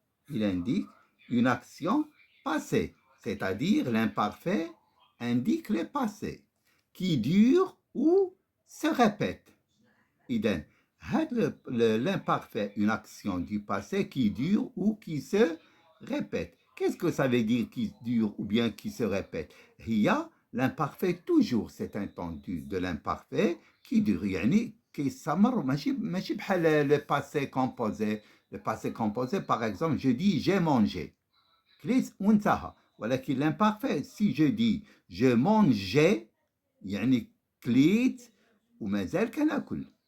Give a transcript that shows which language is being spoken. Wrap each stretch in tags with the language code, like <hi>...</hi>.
<fr>Il indique une action passée, c'est-à-dire l'imparfait indique le passé, qui dure ou se répète. Idem. L'imparfait, une action du passé qui dure ou qui se répète. Qu'est-ce que ça veut dire qui dure ou bien qui se répète? Il y a l'imparfait toujours, c'est entendu de l'imparfait qui dure.</fr> <ar>يعني كيستمر ماشي بحال le passé composé.</ar> <fr>Le passé composé, par exemple, je dis j'ai mangé.</fr> <ar>كليت وانتهى.</ar> <fr>ولكن l'imparfait, si je dis je mangeais,</fr> <ar>يعني كليت ومازال كناكل.</ar>